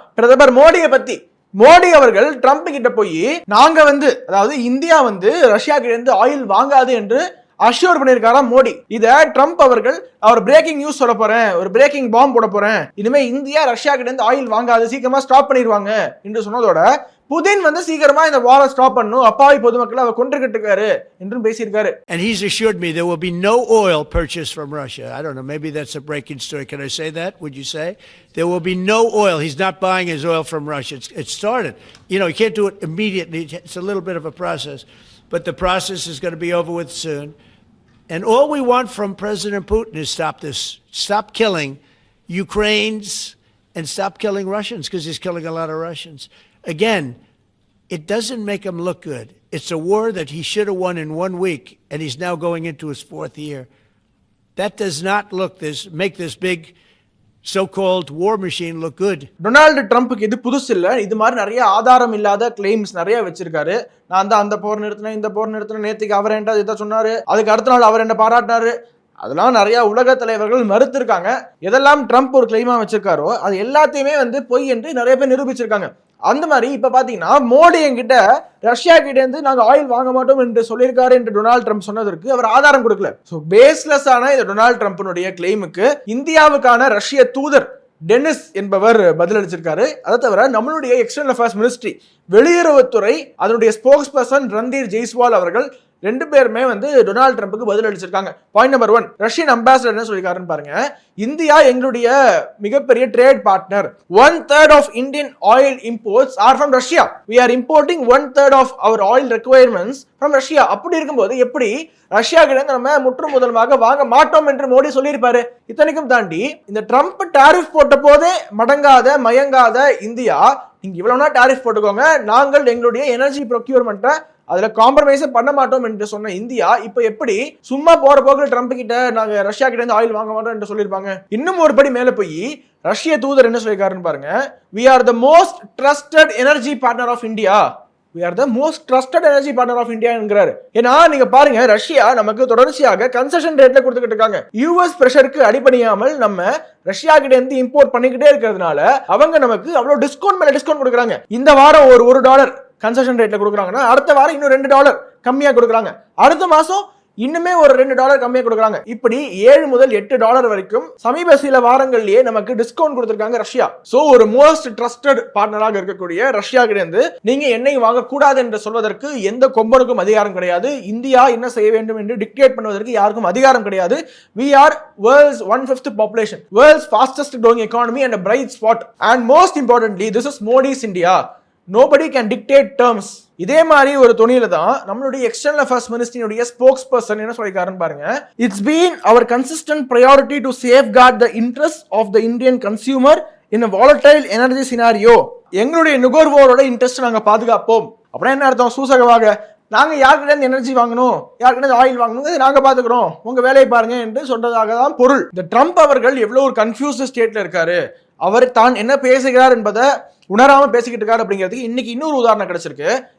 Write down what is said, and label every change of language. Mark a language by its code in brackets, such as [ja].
[ta] பிரதமர் மோடியை பத்தி மோடி அவர்கள் ட்ரம்ப் கிட்ட போய் நாங்க வந்து, அதாவது இந்தியா வந்து ரஷ்யா கிட்ட இருந்து ஆயில் வாங்காது என்று அஷ்யூர் பண்ணிருக்காராம் மோடி. இத ட்ரம்ப் அவர்கள் அவர் பிரேக்கிங் நியூஸ் சொல்ல போறேன், ஒரு பிரேக்கிங் பாம் போட போறேன், இனிமே இந்தியா ரஷ்யா கிட்ட இருந்து ஆயில் வாங்காது, சீக்கிரமா ஸ்டாப் பண்ணிடுவாங்க என்று சொன்னதோட புதின் வந்து சீக்கிரமா இந்த வாரை ஸ்டாப் பண்ணணும், அப்பாவி பொதுமக்களை அவர் கொன்றுகிட்டு என்றும் பேசியிருக்காரு. [en] And he's assured me there will be no oil purchased from Russia. I don't know, maybe that's a breaking story. Can I say that? Would you say? There will be no oil. He's not buying his oil from Russia. It started. You know, you can't do it immediately. It's a little bit of a process. But the process is going to be over with soon. And all we want from President Putin is stop this. Stop killing Ukrainians and stop killing Russians, because he's killing a lot of Russians. Again, it doesn't make him look good. It's a war that he should have won in 1 week, and he's now going into his 4th year. That does not make this big so-called war machine look good. [ta] Donald ட்ரம்ப்புக்கு இது புதுசு இல்ல. இது மாதிரி நிறைய ஆதாரம் இல்லாத claims நிறைய வச்சிருக்காரு. நான் தான் அந்த போர் நிறுத்தினேன், இந்த போர் நிறுத்தினேன், நேத்துக்கு அவர் என்ன இதை சொன்னாரு, அதுக்கு அடுத்த நாள் அவர் என்ன பாராட்டினாரு, அதெல்லாம் நிறைய உலக தலைவர்கள் மறுத்திருக்காங்க. எதெல்லாம் ட்ரம்ப் ஒரு கிளைமா வச்சிருக்காரோ அது எல்லாத்தையுமே வந்து பொய் என்று நிறைய பேர் நிரூபிச்சிருக்காங்க. அந்த மாதிரி இப்ப பாத்தீங்கன்னா மோடி என்கிட்ட ரஷ்யா கிட்ட இருந்து நாங்க ஆயில் வாங்க மாட்டோம் என்று சொல்லியிருக்காரு என்று டொனால்டு ட்ரம்ப் சொன்னதற்கு அவர் ஆதாரம் கொடுக்கல. சோ பேஸ்லெஸ் ஆன இந்த டொனால்டு ட்ரம்ப்னுடைய கிளைமுக்கு இந்தியாவுக்கான ரஷ்ய தூதர் டெனிஸ் என்பவர் பதிலளிச்சிருக்காரு. அதை தவிர நம்மளுடைய எக்ஸ்டர்னல் அஃபேர்ஸ் மினிஸ்ட்ரி வெளியுறவுத்துறை அதனுடைய ஸ்போக்ஸ் பர்சன் ரந்தீர் ஜெய்ஸ்வால் அவர்கள் ரெண்டு பேருமே வந்து டொனால்டு ட்ரம்புக்கு பதில் அளிச்சிருக்காங்க. பாயிண்ட் நம்பர் 1, ரஷ்யன் அம்பாசிடர் என்ன சொல்லிருக்காருன்னு பாருங்க. இந்தியா எங்களுடைய மிகப்பெரிய trade partner. [en] 1/3 of Indian oil imports are from Russia. We are importing 1/3 of our oil requirements from Russia. [ta] அப்படி இருக்கும்போது எப்படி ரஷ்யா கிட்ட நம்ம முற்றும் முதலமாக வாங்க மாட்டோம் என்று மோடி சொல்லியிருப்பாரு. இத்தனைக்கும் தாண்டி இந்த ட்ரம்ப் டாரிஃப் போட்ட போதே மயங்காத இந்தியா, நீங்க இவ்வளவுனா டாரிஃப் போட்டுக்கோங்க, நாங்கள் எங்களுடைய எனர்ஜி ப்ரொக்யூர்மெண்ட்டை அதுல காம்ப்ரமைஸே பண்ண மாட்டோம் என்று சொன்ன இந்தியா இப்ப எப்படி சும்மா போற போக்குல ட்ரம்ப் கிட்ட நாங்க ரஷ்யா கிட்ட இருந்து ஆயில் வாங்க மாட்டோம் என்று சொல்லியிருப்பாங்க. இன்னும் ஒரு படி மேல போய் ரஷ்ய தூதர் என்ன சொல்லியிருக்காருன்னு பாருங்க. [en] We are the most trusted energy partner of India. We are the most trusted energy partner of India [ta] என்கிறாரு. ஏன்னா நீங்க பாருங்க, ரஷ்யா நமக்கு தொடர்ச்சியாக கன்செஷன் ரேட்ல கொடுத்துக்கிட்டு இருக்காங்க. யூஎஸ் பிரஷருக்கு அடிபணியாமல் நம்ம ரஷ்யா கிட்ட இருந்து இம்போர்ட் பண்ணிக்கிட்டே இருக்கிறதுனால அவங்க நமக்கு அவ்வளவு டிஸ்கவுண்ட் மேல டிஸ்கவுண்ட் கொடுக்குறாங்க. இந்த வாரம் ஒரு $1 கன்செஷன் ரேட்ல கொடுக்குறாங்கன்னா அடுத்த வாரம் இன்னும் $2 கம்மியா கொடுக்குறாங்க. அடுத்த மாசம் இன்னுமே ஒரு $2 கம்மியா கொடுக்குறாங்க. இப்படி $7 முதல் $8 வரைக்கும் சமீப சில வாரங்கள்லயே நமக்கு டிஸ்கவுண்ட் கொடுத்திருக்காங்க ரஷ்யா. சோ ஒரு மோஸ்ட் ட்ரஸ்டட் பார்ட்னராக இருக்கக்கூடிய ரஷ்யா கிட்ட இருந்து நீங்க எண்ணெய் வாங்க கூடாது என்று சொல்வதற்கு எந்த கொம்பனுக்கும் அதிகாரம் கிடையாது. இந்தியா என்ன செய்ய வேண்டும் என்று டிக்டேட் பண்ணுவதற்கு யாருக்கும் அதிகாரம் கிடையாது. [en] We are world's 1/5 population, world's fastest growing economy and a bright spot. And most importantly, this is Modi's India. Nobody can dictate terms. [ta] இதே மாதிரி ஒரு துணியில தான் நம்மளுடைய எக்ஸ்டர்னல் அஃபேர்ஸ் மினிஸ்ட்ரியுடைய ஸ்போக்ஸ் பர்சன் என்ன சொல்லிருக்காருன்னு பாருங்க. [en] It's been our consistent priority to safeguard the interests of the Indian consumer in a volatile energy scenario. [ta] எங்களுடைய நுகர்வோரோட interest நாங்க பாதுகாப்போம். அப்படின்னா என்ன அர்த்தம்? சூசகமாக நாங்க யார்கிட்ட இருந்து எனர்ஜி வாங்கணும், யார்கிட்ட இருந்து ஆயில் வாங்கணும், நாங்க பாத்துக்கிறோம், உங்க வேலையை பாருங்க என்று சொல்றதாக தான் பொருள். இந்த ட்ரம்ப் அவர்கள் எவ்வளவு ஒரு கன்ஃபியூஸ்ட் ஸ்டேட்ல இருக்காரு, அவர் தான் என்ன பேசுகிறார் என்பதை உணராம பேசிக்கிட்டு இருக்காரு அப்படிங்கிறதுக்கு இன்னைக்கு இன்னொரு உதாரணம் கிடைச்சிருக்கு.